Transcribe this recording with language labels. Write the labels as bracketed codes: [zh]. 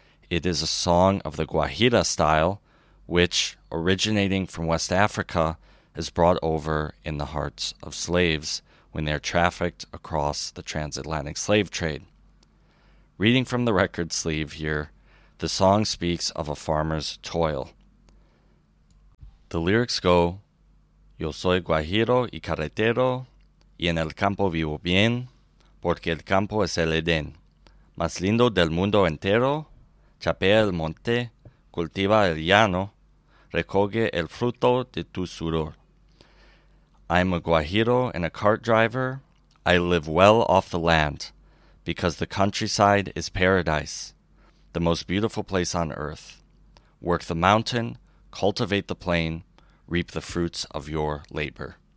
[en] It is a song of the Guajira style, which, originating from West Africa, is brought over in the hearts of slaves when they are trafficked across the transatlantic slave trade. Reading from the record sleeve here, the song speaks of a farmer's toil. The lyrics go, [es] Yo soy guajiro y carretero, y en el campo vivo bien, porque el campo es el Edén. Más lindo del mundo entero, chapea el monte, cultiva el llano, recoge el fruto de tu sudor. [en] I'm a guajiro and a cart driver. I live well off the land, because the countryside is paradise, the most beautiful place on earth. Work the mountain, cultivate the plain, reap the fruits of your labor.